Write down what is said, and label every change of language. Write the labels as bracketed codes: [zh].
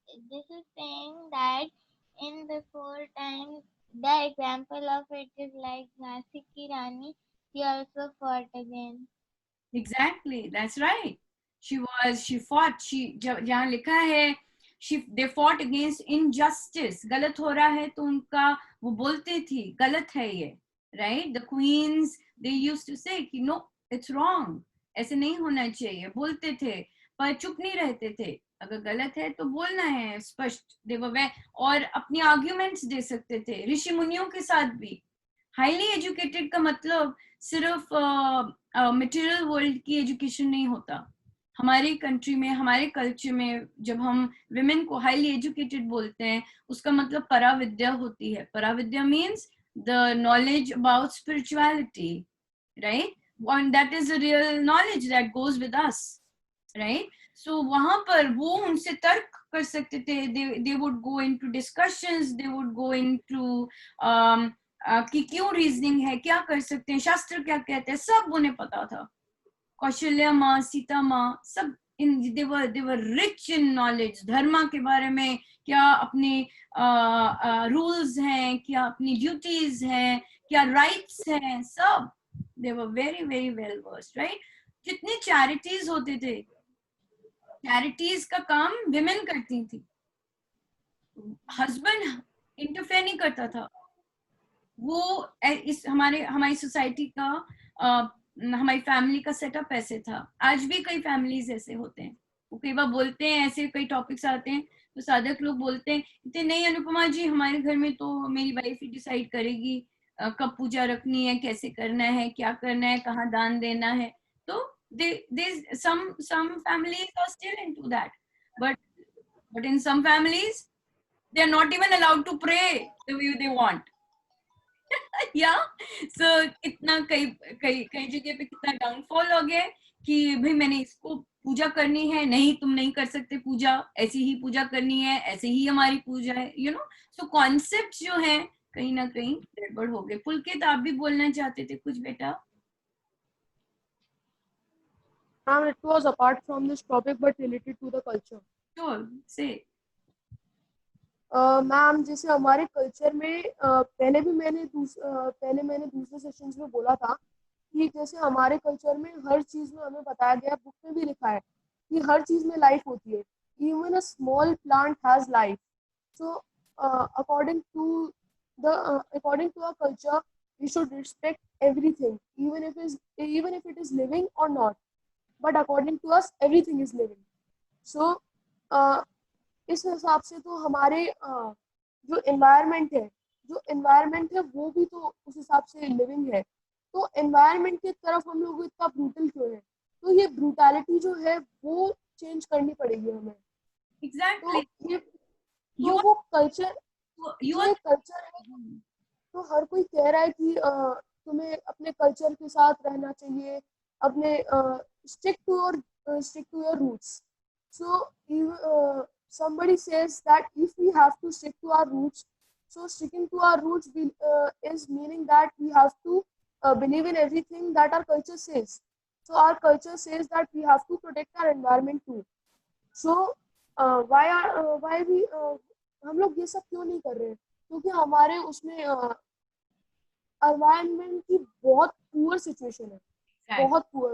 [en] This is saying that in before time, the example of it is like Nasik ki Rani, she also fought again. Exactly, that's right. She fought. [hi] जहाँ लिखा है, [en] they fought against injustice. [hi] गलत हो रहा है तो उनका वो बोलते थी गलत है ये, right? [en] The queens, they used to say कि no, it's wrong. [hi] ऐसे नहीं होना चाहिए, बोलते थे, पर चुप नहीं रहते थे. अगर गलत है तो बोलना है स्पष्ट. और अपनी आर्ग्यूमेंट्स दे सकते थे. ऋषि मुनियों के साथ भी. हाईली एजुकेटेड का मतलब सिर्फ मटेरियल वर्ल्ड की एजुकेशन नहीं होता. हमारी कंट्री में, हमारे कल्चर में जब हम विमेन को हाईली एजुकेटेड बोलते हैं, उसका मतलब पराविद्या होती है. [en] पराविद्या means the knowledge about spirituality, right? And that is a real knowledge that goes with us, right? [hi] So वहां पर वो उनसे तर्क कर सकते थे. [en] They would go into [hi] discussions, they would go into कि क्यों रीजनिंग है, क्या कर सकते हैं, शास्त्र क्या कहते हैं, सब उन्हें पता था. [en] कौशल्या माँ, सीता माँ, सब they were rich in knowledge. [hi] धर्मा के बारे में क्या अपने रूल्स हैं, क्या अपनी ड्यूटीज हैं, क्या राइट्स हैं, सब. [en] They were very very well versed, right? [hi] जितने charities होते थे, चैरिटीज का काम विमेन करती थी, हस्बैंड इंटरफेयर नहीं करता था। वो इस हमारी सोसाइटी का हमारी फैमिली का सेटअप ऐसे था। आज भी कई फैमिलीज ऐसे होते हैं, वो कई बार बोलते हैं, ऐसे कई टॉपिक्स आते हैं तो साधक लोग बोलते हैं कि नहीं अनुपमा जी, हमारे घर में तो मेरी वाइफ ही डिसाइड करेगी कब पूजा रखनी है, कैसे करना है, क्या करना है, कहाँ दान देना है। [en] तो some families are still into that, but in some families they are not even allowed to pray the way they want. [hi] Yeah, so कितना कई कई कई जगह पे कितना डाउनफॉल हो गया कि भाई मैंने इसको पूजा करनी है, नहीं तुम नहीं कर सकते पूजा, ऐसी ही पूजा करनी है, ऐसे ही हमारी पूजा है, [en] You know. [hi] सो कॉन्सेप्ट जो है कहीं ना कहीं गड़बड़ हो गए। पुलकित, आप भी बोलना चाहते थे कुछ बेटा? [en] Ma'am, it was apart from this topic but related to the culture. Sure, say. [hi] Ma'am, जैसे हमारे कल्चर में पहले मैंने दूसरे सेशंस में बोला था कि जैसे हमारे कल्चर में हर चीज़ में हमें बताया गया, बुक में भी लिखा है कि हर चीज़ में लाइफ होती है, [en] Even a small plant has life. So according to our culture, we should respect everything, even if it is living or not. But according to us, everything is living. [hi] So इस हिसाब से तो हमारे जो environment है वो भी तो उस हिसाब से लिविंग है। तो एनवायरनमेंट की तरफ हम लोग इतना ब्रूटल क्यों है? तो ये ब्रूटैलिटी जो है वो चेंज करनी पड़ेगी हमें। एग्जैक्टली। तो वो कल्चर है, तो हर कोई कह रहा है कि तुम्हें अपने कल्चर के साथ रहना चाहिए, अपने [en] Stick to your roots. So somebody says that if we have to stick to our roots, so sticking to our roots is meaning that we have to believe in everything that our culture says. So our culture says that we have to protect our environment too. So why we [hi] हम लोग ये सब क्यों नहीं कर रहे हैं? क्योंकि हमारे उसमें एनवायरनमेंट की बहुत पुअर सिचुएशन है, बहुत पुअर।